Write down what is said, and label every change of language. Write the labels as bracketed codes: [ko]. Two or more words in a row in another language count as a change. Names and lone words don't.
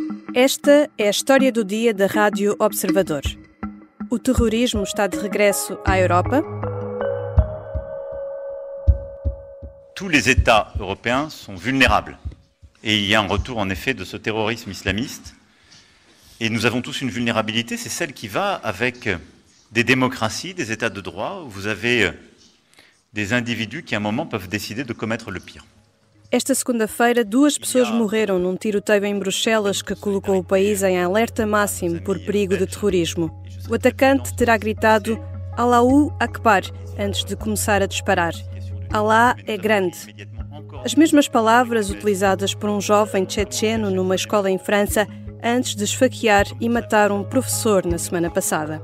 [pt] Esta é a história do dia da Rádio Observador. O terrorismo está de regresso à Europa? [fr] Tous les États européens sont vulnérables. Et il y a un retour en effet de ce terrorisme islamiste. Et nous avons tous une vulnérabilité, c'est celle qui va avec des démocraties, des États de droit, où vous avez des individus qui à un moment peuvent décider de commettre le pire. [pt] Esta segunda-feira, 2 pessoas morreram num tiroteio em Bruxelas que colocou o país em alerta máximo por perigo de terrorismo. O atacante terá gritado [ar] الله أكبر [pt] antes de começar a disparar. Allah é grande. As mesmas palavras utilizadas por um jovem tchetcheno numa escola em França antes de esfaquear e matar um professor na semana passada.